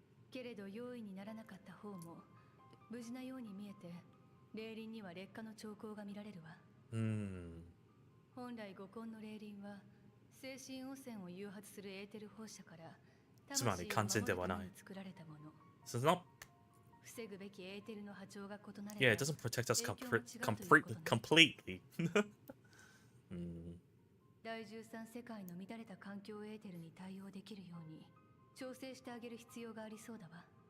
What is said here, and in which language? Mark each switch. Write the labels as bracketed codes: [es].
[ja] けれど用意にならなかった方も無事なように見えて、霊輪には劣化の兆候が見られるわ。本来五根の霊輪は精神汚染を誘発するエーテル放射からつまり完全ではない。作られたもの。 [en] So it's not. [ja] 防ぐべきエーテルの波長が異なれば [en] Yeah, it doesn't protect us completely. [ja] 第13世界の乱れた環境エーテルに対応できるように調整してあげる必要がありそうだわ。